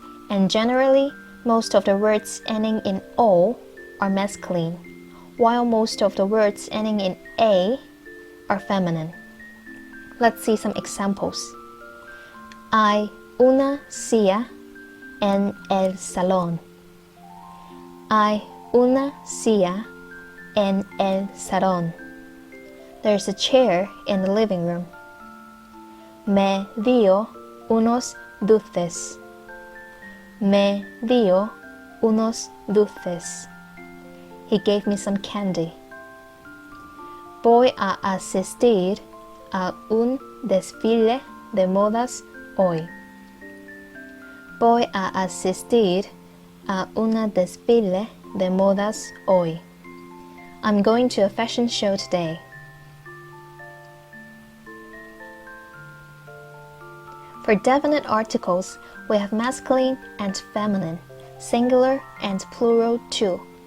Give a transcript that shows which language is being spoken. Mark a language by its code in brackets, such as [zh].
[en] And generally, most of the words ending in O are masculine, while most of the words ending in A are feminine. Let's see some examples. [es] Hay una silla en el salón. Hay una silla en el salón. [en] There's a chair in the living room. [es] Me dio unos dulces. Me dio unos dulces. [en] He gave me some candy. [es] Voy a asistir a un desfile de modas hoy. Voy a asistir a una desfile de modas hoy. [en] I'm going to a fashion show today. For definite articles, we have masculine and feminine, singular and plural too.